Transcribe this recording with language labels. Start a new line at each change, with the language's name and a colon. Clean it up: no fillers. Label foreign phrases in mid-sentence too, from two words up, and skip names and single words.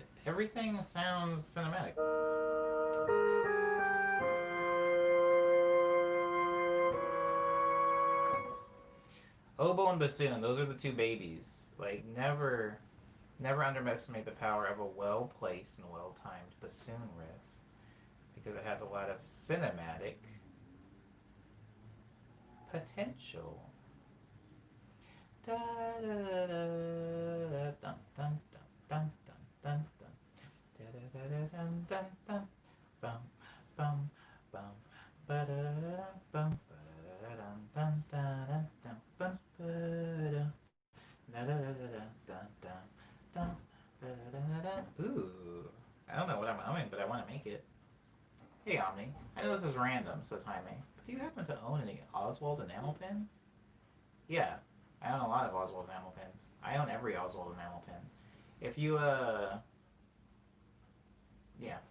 English: Everything sounds cinematic. Oboe and bassoon, those are the 2 babies. Like, never underestimate the power of a well-placed and well-timed bassoon riff, because it has a lot of cinematic potential. Da da da da dun dun dun dun dun dun da da da dun dun dun bum bum bum ba da da bum ba da dun dun dun dun bum ba da da da dun dun dun da da da. Ooh, I don't know what I'm humming, but I want to make it. Hey Omni, I know this is random, says Jaime, but do you happen to own any Oswald enamel pins? Yeah, I own a lot of Oswald enamel pins. I own every Oswald enamel pin. If you, yeah.